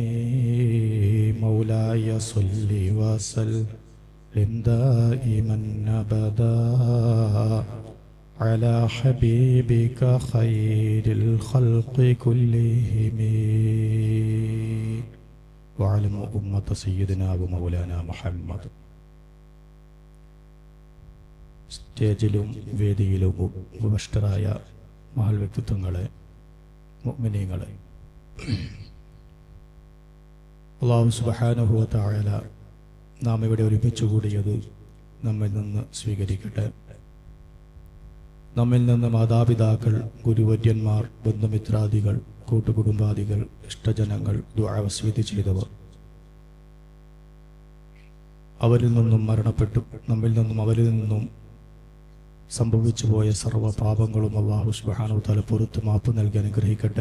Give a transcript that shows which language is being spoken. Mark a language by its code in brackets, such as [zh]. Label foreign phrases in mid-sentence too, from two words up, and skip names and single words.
[ar] مولاي صل وسلم دائما أبدا على حبيبك خير الخلق كلهم وعلى أمة سيدنا ومولانا محمد. [ml] സ്റ്റേജിലും വേദിയിലും ഉപവിഷ്ടരായ മഹൽ വ്യക്തിത്വങ്ങളെ, മുഅ്മിനീങ്ങളെ, അല്ലാഹു [ar] سبحانه وتعالى [ml] നാം ഇവിടെ ഒരുമിച്ച് കൂടിയത് നമ്മിൽ നിന്ന് സ്വീകരിക്കട്ടെ. നമ്മിൽ നിന്ന് മാതാപിതാക്കൾ, ഗുരുവര്യന്മാർ, ബന്ധുമിത്രാദികൾ, കൂട്ടുകുടുംബാദികൾ, ഇഷ്ടജനങ്ങൾ, ദുആ വസിയത്ത് ചെയ്തവർ, അവരിൽ നിന്നും മരണപ്പെട്ടു നമ്മിൽ നിന്നും അവരിൽ നിന്നും സംഭവിച്ചു പോയ സർവ്വ പാപങ്ങളും അല്ലാഹു [ar] سبحانه وتعالى [ml] പുറത്ത് മാപ്പ് നൽകി അനുഗ്രഹിക്കട്ടെ.